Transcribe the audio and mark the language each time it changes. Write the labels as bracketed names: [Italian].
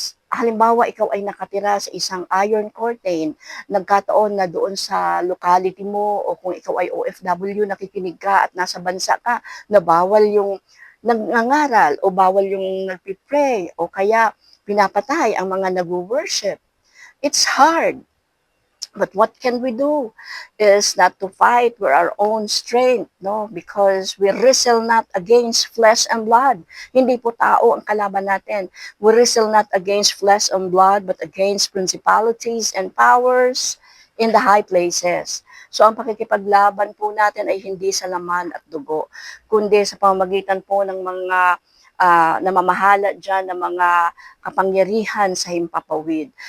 [Filipino] Halimbawa, ikaw ay nakatira sa isang iron curtain, nagkataon na doon sa locality mo o kung ikaw ay OFW, nakikinig ka at nasa bansa ka, na bawal yung nangangaral o bawal yung nagpipray o kaya pinapatay ang mga nag-worship. [English] It's hard. But what can we do is not to fight with our own strength, no? Because we wrestle not against flesh and blood. [Filipino] Hindi po tao ang kalaban natin. [English] We wrestle not against flesh and blood, but against principalities and powers in the high places. [Filipino] So ang pakikipaglaban po natin ay hindi sa laman at dugo, kundi sa pamamagitan po ng mga namamahala dyan ng mga kapangyarihan sa himpapawid.